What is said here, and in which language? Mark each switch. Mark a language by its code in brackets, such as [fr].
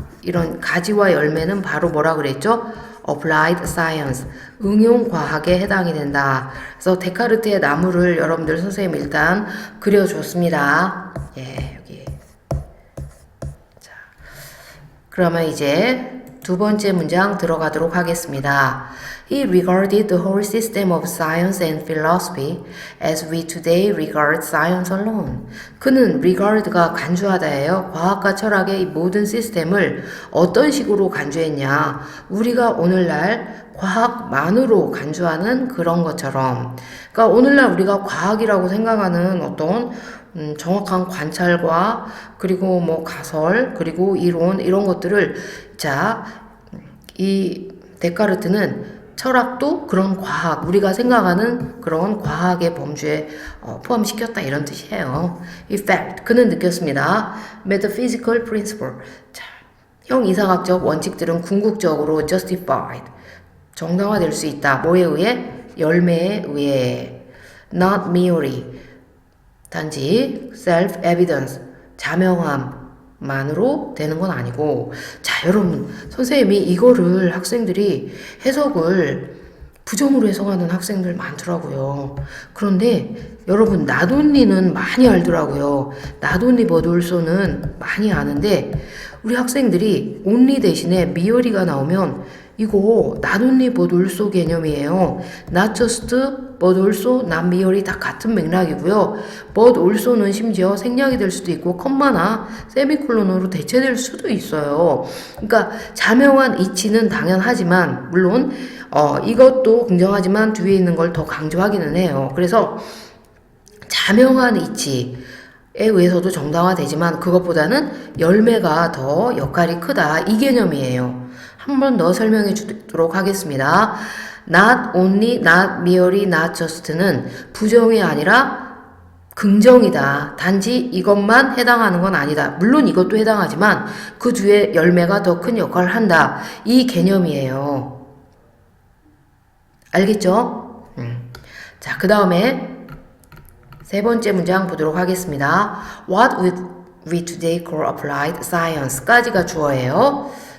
[ko] 이런 가지와 열매는 바로 뭐라 그랬죠? applied science, 응용과학에 해당이 된다. 그래서 데카르트의 나무를 여러분들 선생님 일단 그려줬습니다. 예, 여기. 자, 그러면 이제 두 번째 문장 들어가도록 하겠습니다. [en] He regarded the whole system of science and philosophy as we today regard science alone. [ko] 그는 regard가 간주하다예요. 과학과 철학의 이 모든 시스템을 어떤 식으로 간주했냐. 우리가 오늘날 과학만으로 간주하는 그런 것처럼. 그러니까 오늘날 우리가 과학이라고 생각하는 어떤 정확한 관찰과 그리고 뭐 가설 그리고 이론 이런 것들을 자, 이 데카르트는 철학도 그런 과학, 우리가 생각하는 그런 과학의 범주에 포함시켰다 이런 뜻이에요. [en] In fact, [ko] 그는 느꼈습니다. [en] Metaphysical principle. [ko] 자, 형이상학적 원칙들은 궁극적으로 justified, 정당화될 수 있다. 뭐에 의해? 열매에 의해. Not merely, 단지 self-evidence, 자명함, 만으로 되는 건 아니고, 자, 여러분, 선생님이 이거를 학생들이 해석을 부정으로 해석하는 학생들 많더라고요. 그런데 여러분, not only는 많이 알더라고요. not only but also는 많이 아는데, 우리 학생들이 only 대신에 미어리가 나오면 이거 not only but also 개념이에요. not just but also, not merely 다 같은 맥락이고요. but also는 심지어 생략이 될 수도 있고 컴마나 세미콜론으로 대체될 수도 있어요. 그러니까 자명한 이치는 당연하지만 물론 이것도 긍정하지만 뒤에 있는 걸 더 강조하기는 해요. 그래서 자명한 이치에 의해서도 정당화되지만 그것보다는 열매가 더 역할이 크다, 이 개념이에요. 한 번 더 설명해 주도록 하겠습니다. Not only, not merely, not just는 부정이 아니라 긍정이다. 단지 이것만 해당하는 건 아니다. 물론 이것도 해당하지만 그 뒤에 열매가 더 큰 역할을 한다. 이 개념이에요. 알겠죠? 자, 그 다음에 세 번째 문장 보도록 하겠습니다. [en] What would we today call applied science까지가 [ko] 주어예요.